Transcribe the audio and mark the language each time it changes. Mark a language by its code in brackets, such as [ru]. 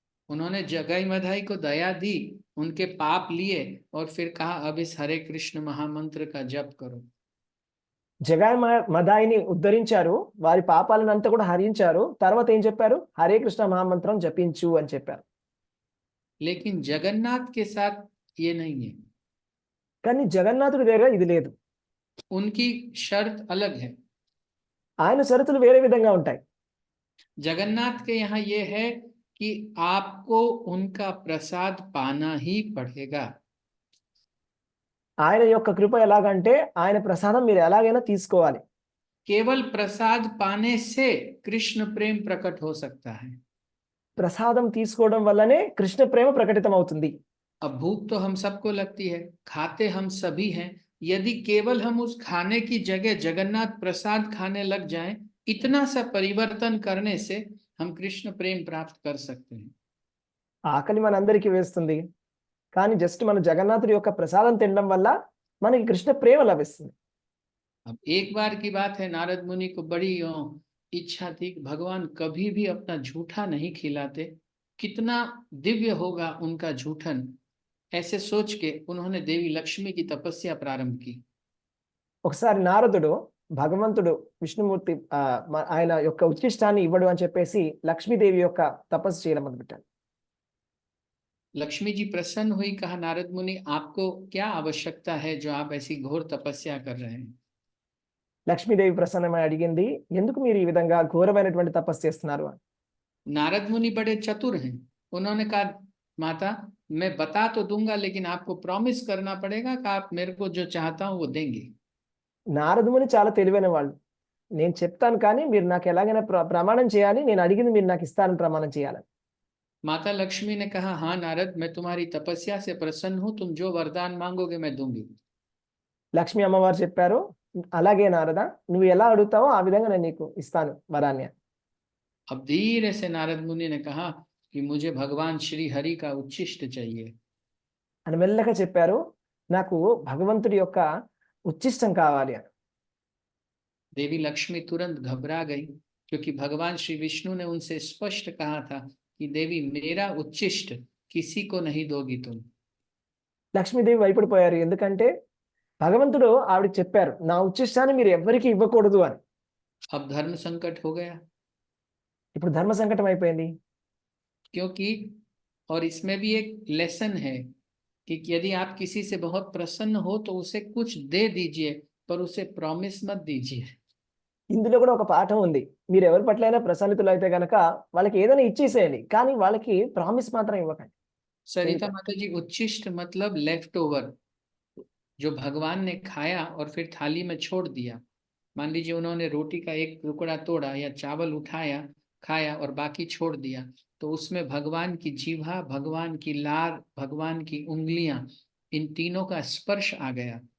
[hi] उन्होंने जगाई मधाई को दया दी, उनके पाप लिए और फिर कहा अब इस हरे कृष्ण महामंत्र का जप करो. [te] జగాయ్ మదాయిని ఉద్ధరించారు, వారి పాపాలను అంతా కూడా హరించారు. తర్వాత ఏం చెప్పారు? హరే కృష్ణ మహామంత్రం జపించు అని చెప్పారు. [hi] लेकिन जगन्नाथ के साथ ये नहीं है. [te] కానీ జగన్నాథుడి దగ్గర ఇది లేదు. [hi] उनकी शर्त अलग है. [te] ఆయన షరతులు వేరే విధంగా ఉంటాయి. [hi] जगन्नाथ के यहाँ ये है कि आपको उनका प्रसाद पाना ही पड़ेगा. [te] ఆయన యొక్క కృప ఎలాగంటే ఆయన ప్రసాదం మీరు ఎలాగైనా తీసుకోవాలి. [hi] केवल प्रसाद पाने से कृष्ण प्रेम प्रकट हो सकता है. [te] ప్రసాదం తీసుకోవడం వల్లనే కృష్ణ ప్రేమ ప్రకటితం అవుతుంది. [hi] अब भूख तो हम सबको लगती है, खाते हम सभी हैं. यदि केवल हम उस खाने की जगह जगन्नाथ प्रसाद खाने लग जाएं, इतना सा परिवर्तन करने से हम कृष्ण प्रेम प्राप्त कर सकते हैं. [te] ఆకలి మనందరికీ వేస్తుంది, కానీ జస్ట్ మన జగన్నాథుడి యొక్క ప్రసాదం తినడం వల్ల మనకి కృష్ణ ప్రేమ లభిస్తుంది. [hi] अब एक बार की बात है, नारद मुनि को बड़ी इच्छा थी कि भगवान कभी भी अपना झूठा नहीं खिलाते, कितना दिव्य होगा उनका झूठन. ऐसे सोच के उन्होंने देवी लक्ष्मी की तपस्या प्रारंभ की. [te] ఒకసారి నారదుడు భగవంతుడు విష్ణుమూర్తి ఆయన యొక్క ఉచ్చిష్టాన్ని ఇవ్వడు అని చెప్పేసి లక్ష్మీదేవి యొక్క తపస్సు చేయడం మొదలుపెట్టాడు. [hi] लक्ष्मी जी प्रसन्न हुई, कहा नारद मुनि आपको क्या आवश्यकता है जो आप ऐसी घोर तपस्या कर रहे हैं. [te] లక్ష్మీదేవి ప్రసన్నమై అడిగింది, ఎందుకు మీరు ఈ విధంగా ఘోరమైనటువంటి తపస్సు చేస్తున్నారు అని. [hi] नारद मुनि बड़े चतुर हैं. उन्होंने कहा माता मैं बता तो दूंगा लेकिन आपको प्रॉमिस करना पड़ेगा कि आप मेरे को जो चाहता हूँ वो देंगे। [te] నారదముని చాలా తెలివైన వాళ్ళు. నేను చెప్తాను కానీ మీరు నాకు ఎలాగైనా ప్రమాణం చేయాలి. నేను అడిగింది మీరు నాకు ఇస్తారని ప్రమాణం చేయాలి. [hi] माता लक्ष्मी ने कहा, हाँ नारद, मैं तुम्हारी तपस्या से प्रसन्न हूँ, तुम जो वरदान मांगोगे मैं दूंगी। [te] లక్ష్మి అమ్మవారు చెప్పారు, అలాగే నారద, నువ్వు ఎలా అడుగుతావో ఆ విధంగా నేను నీకు ఇస్తాను వరాన్ని. [hi] अब धीरे से नारद मुनि ने कहा कि मुझे भगवान श्री हरि का उच्छिष्ट चाहिए। [te] అని మెల్లగా చెప్పారు, నాకు భగవంతుడి యొక్క ఉచ్చిష్టం కావాలి అని. [hi] देवी लक्ष्मी तुरंत घबरा गई क्योंकि भगवान श्री विष्णु ने उनसे स्पष्ट कहा था कि देवी मेरा उच्छिष्ट किसी को नहीं दोगी तुम। [te] లక్ష్మీదేవి భయపడిపోయారు, ఎందుకంటే భగవంతుడు ఆవిడకి చెప్పారు, నా ఉచ్చిష్టాన్ని మీరు ఎవ్వరికీ ఇవ్వకూడదు అని. [hi] अब धर्म संकट हो गया [te] ఇప్పుడు ధర్మ సంకటం అయిపోయింది. [hi] क्योंकि और इसमें भी एक लेसन है कि यदि आप किसी से बहुत प्रसन्न हो तो उसे कुछ दे दीजिए पर उसे प्रॉमिस मत दीजिए। [te] ఇందులో కూడా ఒక పాఠం ఉంది. మీరు ఎవరి పట్లైనా ప్రసన్నితులు అయితే గనక వాళ్ళకి ఏదైనా ఇచ్చేసేయండి, కానీ వాళ్ళకి ప్రామిస్ మాత్రం ఇవ్వకండి. [hi] सरिता माता जी, उच्छिष्ट मतलब लेफ्ट ओवर, जो भगवान ने खाया और फिर थाली में छोड़ दिया। मान लीजिए उन्होंने रोटी का एक टुकड़ा तोड़ा या चावल उठाया, खाया और बाकी छोड़ दिया, तो उसमें भगवान की जीभा, भगवान की लार, भगवान की उंगलियां, इन तीनों का स्पर्श आ गया।